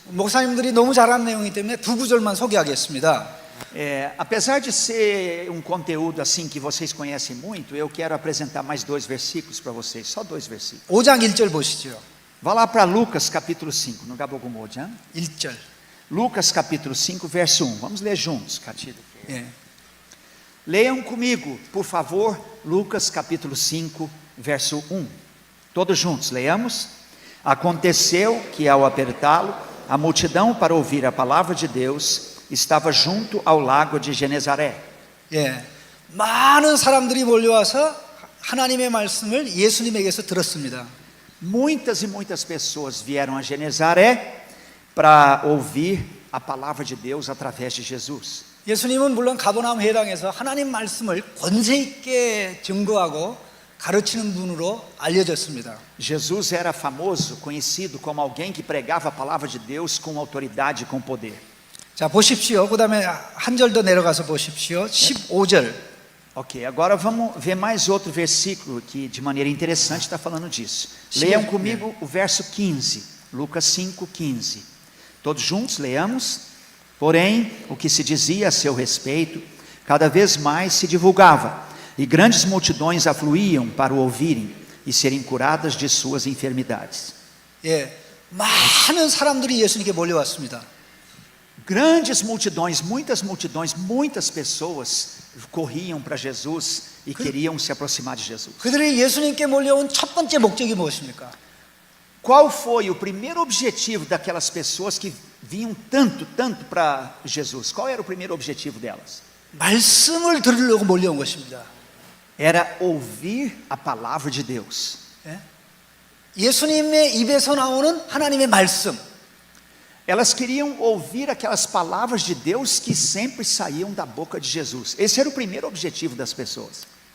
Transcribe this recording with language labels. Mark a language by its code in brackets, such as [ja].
[ko] 목사님들이 너무 잘한 내용이기 때문에 두 구절만 소개하겠습니다. [pt] Apesar de ser um conteúdo assim que vocês conhecem muito, eu quero apresentar mais 2 versículos para vocês, só 2 versículos. [ko] 5장 1절 보시죠. [pt] Vá lá para Lucas capítulo 5, no [ko] Gabogumojan. 1절. [pt] Lucas capítulo 5, verso 1. Vamos ler juntos, [ko] Catida. 예. [pt] Leiam comigo, por favor, Lucas capítulo 5, verso 1. Todos juntos, leiamos. Aconteceu que ao apertá-lo, a multidão para ouvir a palavra de Deus estava junto ao lago de Genezaré. [ko] 예. 많은 사람들이 몰려와서 하나님의 말씀을 예수님에게서 들었습니다. [pt] Muitas e muitas pessoas vieram a Genezaré para ouvir a palavra de Deus através de Jesus. [ko] 예수님은 물론 가버나움 회당에서 하나님 말씀을 권세 있게 증거하고 가르치는 분으로 알려졌습니다. [pt] Jesus era famoso, conhecido como alguém que pregava a palavra de Deus com autoridade e com poder. [ko] 자, 보십시오. 그다음에 한 절 더 내려가서 보십시오. 15절. [pt] Ok, agora vamos ver mais outro versículo que de maneira interessante está falando disso. Leiam comigo o verso 15, Lucas 5, 15. Todos juntos leamos. Porém, o que se dizia a seu respeito, cada vez mais se divulgava, e grandes multidões afluíam para o ouvirem e serem curadas de suas enfermidades. [ko] 예. 많은 사람들이 예수님께 몰려왔습니다. [pt] Grandes multidões, muitas pessoas corriam para Jesus e queriam se aproximar de Jesus. [ko] 그들이 예수님께 몰려온 첫 번째 목적이 무엇입니까? [pt] Qual foi o primeiro objetivo daquelas pessoas que vinham tanto para Jesus? Qual era o primeiro objetivo delas? [ko] 말씀을 들으려고 몰려온 것입니다. [pt] Era ouvir a palavra de Deus. [ko] 예? 예수님의 입에서 나오는 하나님의 말씀. [pt] Elas queriam ouvir aquelas palavras de Deus que sempre saíam da boca de Jesus. Esse era o primeiro objetivo das pessoas.